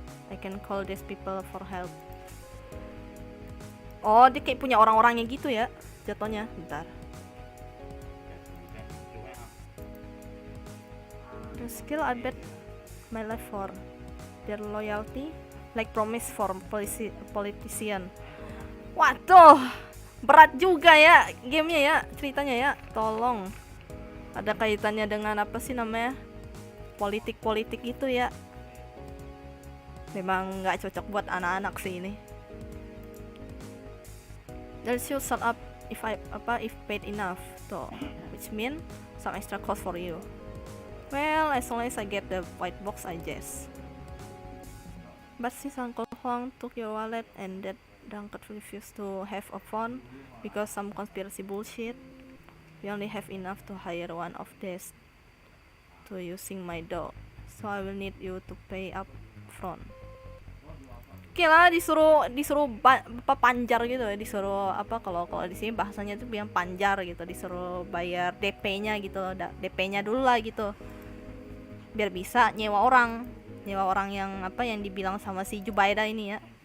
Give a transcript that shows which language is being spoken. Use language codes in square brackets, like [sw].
[en] I can call these people for help. [id] Oh, dia kayak punya orang-orangnya gitu ya jatuhnya. Bentar. [en] The skill I bet my life for. Their loyalty like promise for politician. [id] Waduh, berat juga ya gamenya ya, ceritanya ya. Tolong, ada kaitannya dengan apa sih namanya, politik itu ya. Memang nggak cocok buat anak-anak sih ini. [en] They'll should shut up if paid enough, so which mean some extra cost for you. Well, as long as I get the white box, I guess. But since Uncle Huang took your wallet and that drunkard refused to have a phone because some conspiracy bullshit, we only have enough to hire one of these to using my dog. So I will need you to pay up front. [id] Oke lah, disuruh panjar gitu ya, disuruh apa kalau di sini bahasanya tuh bilang panjar gitu, disuruh bayar DP-nya gitu, DP-nya dulu lah gitu, biar bisa nyewa orang yang apa yang dibilang sama si Jubaida ini ya.